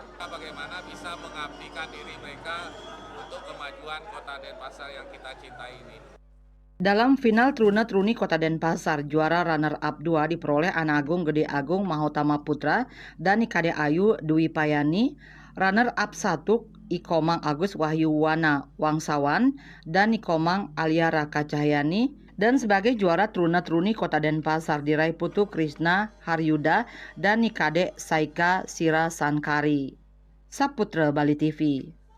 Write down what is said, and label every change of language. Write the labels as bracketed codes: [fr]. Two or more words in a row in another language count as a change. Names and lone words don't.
[id] Bagaimana bisa mengabdikan diri mereka untuk kemajuan Kota Denpasar yang kita cintai ini. Dalam final Truna-Truni Kota Denpasar, juara runner-up 2 diperoleh Anak Agung Gede Agung Mahotama Putra dan Nikade Ayu Dwi Payani, runner-up 1 Ikomang Agus Wahyu Wana Wangsawan dan Ikomang Alia Raka Cahyani, dan sebagai juara Truna-Truni Kota Denpasar diraih Putu Krisna Haryuda dan Nikade Saika Sira Sankari. Saputra Bali TV.